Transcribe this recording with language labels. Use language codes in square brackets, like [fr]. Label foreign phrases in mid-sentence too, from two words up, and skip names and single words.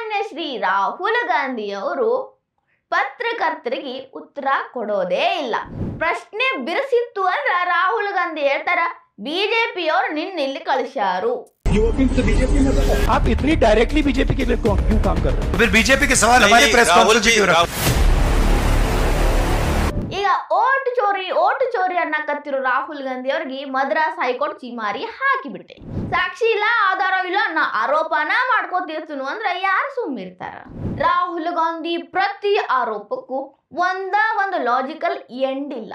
[kn] ಶ್ರೀ ರಾಹುಲ್ ಗಾಂಧಿ ಅವರು ಪತ್ರಕರ್ತರಿಗೆ ಉತ್ತರ ಕೊಡೋದೇ ಇಲ್ಲ. ಪ್ರಶ್ನೆ ಬಿರುಸಿತ್ತು ಅಂದ್ರೆ ರಾಹುಲ್ ಗಾಂಧಿ ಹೇಳ್ತಾರ ಬಿಜೆಪಿಯವರು ನಿನ್ನಿಲ್ಲಿ ಕಳಿಸ್ಯಾರು. [hi] आप इतनी डायरेक्टली बीजेपी के लिए क्यों काम कर रहे हैं? फिर बीजेपी के सवाल हमारी [en] press conference [hi] में क्यों रखा? [kn] ಈಗ [hi] वोट चोरी [kn] ಅನ್ನಕತ್ತಿರೋ ರಾಹುಲ್ ಗಾಂಧಿ ಅವ್ರಿಗೆ ಮದ್ರಾಸ್ ಹೈಕೋರ್ಟ್ ಚಿಮಾರಿ ಹಾಕಿಬಿಟ್ಟೆ. ಸಾಕ್ಷಿ ಇಲ್ಲ, ಆಧಾರವಿಲ್ಲ, ನಾ ಆರೋಪನ ಮಾಡ್ಕೋತಿರ್ತೀನಿ ಅಂದ್ರೆ ಯಾರು ಸುಮ್ಮಿರ್ತಾರ? ರಾಹುಲ್ ಗಾಂಧಿ ಪ್ರತಿ ಆರೋಪಕ್ಕೂ ಒಂದು [en] logical end [kn] ಇಲ್ಲ.